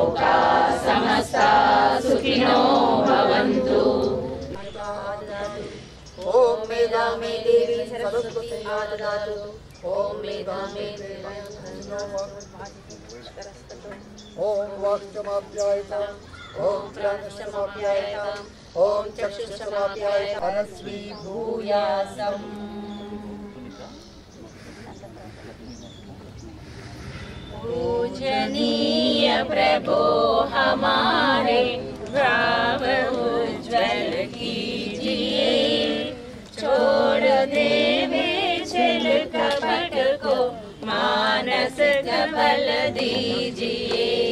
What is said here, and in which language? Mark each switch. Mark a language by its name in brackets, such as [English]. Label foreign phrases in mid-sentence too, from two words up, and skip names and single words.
[Sanskrit] సమస్తా సుఖినో భవంతు. ఓం మేధామే దేవి సరస్వతి ఆదదాతు. ఓం మేధామే ఓం వాక్సమాప్యాయత. ఓం ప్రాణసమాప్యాయత. ఓం చక్షుసమాప్యాయత. అనస్వీ భూయాసం. [Hindi] पूजनीय प्रभो हमारे भाव उज्ज्वल कीजिए, छोड़ देवे छल कपट को मानस बल दीजिए.